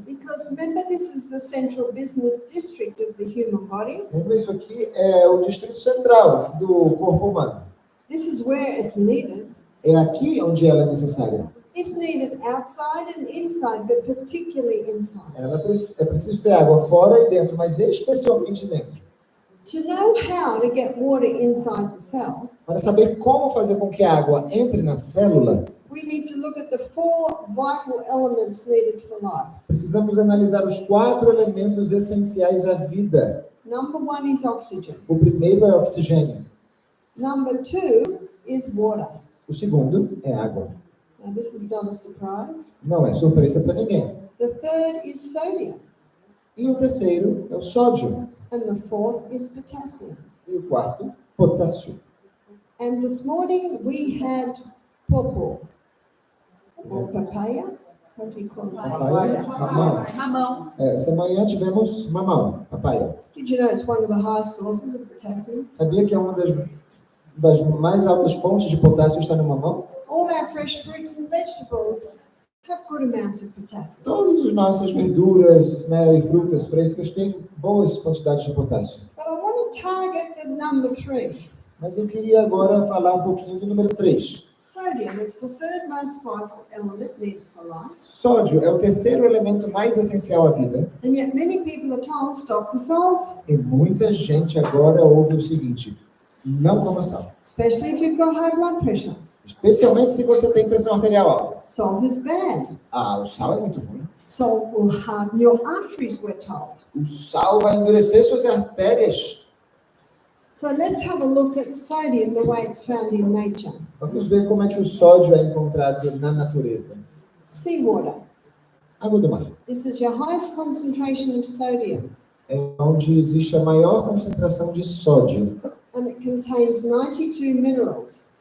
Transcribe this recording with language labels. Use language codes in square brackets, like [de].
[en] Because remember, this is the central business district of the human body. [pt] Lembra, isso aqui é o distrito central do corpo humano. [en] This is where it's needed. [pt] É aqui onde ela é necessária. [en] It's needed outside and inside, but particularly inside. [pt] É preciso ter água fora e dentro, mas especialmente dentro. [en] To know how to get water inside the cell, [pt] Para saber como fazer com que a água entre na célula, [en] we need to look at the 4 vital elements needed for life. [pt] precisamos analisar os 4 elementos essenciais à vida. [en] Number 1 is oxygen. [pt] O primeiro é oxigênio. [en] Number 2 is water. [pt] O segundo é água. [en] Now this is not a surprise. [pt] Não é surpresa para ninguém. [en] The third is sodium. [pt] E o terceiro é o sódio. [en] And the fourth is potassium. [pt] E o quarto, potássio. [en] And this morning we had pawpaw or papaya. How do you call it? [pt] Papaya, mamão. Mamão. Essa manhã tivemos mamão, papaya. [en] Did you know it's one of the highest sources of potassium? [pt] Sabia que é uma das mais altas fontes de potássio está no mamão? [en] All our fresh fruits and vegetables have good amounts of potassium. [pt] Todas as nossas verduras, né, e frutas frescas têm boas quantidades de potássio. [en] But I want to target the number 3. [pt] Mas eu queria agora falar um pouquinho do número 3. [en] Sodium is the third most vital element needed for life. [pt] Sódio é o terceiro elemento mais essencial à vida. [en] And yet many people are told stop the salt, [pt] E muita gente agora ouve o seguinte: não coma sal. [en] especially if you've got high blood pressure. [pt] Especialmente se você tem pressão arterial alta. [en] Salt is bad. [pt] Ah, o sal é muito ruim. [en] Salt will harden your arteries, we're told. [pt] O sal vai endurecer suas artérias. [en] So let's have a look at sodium, the way it's found in nature. [pt] Vamos ver como é que o sódio é encontrado na natureza. [en] Seawater. [pt] Água do mar. [en] This is your highest concentration of sodium. [pt] É onde existe a maior concentração de sódio. [en] And it contains 92 minerals.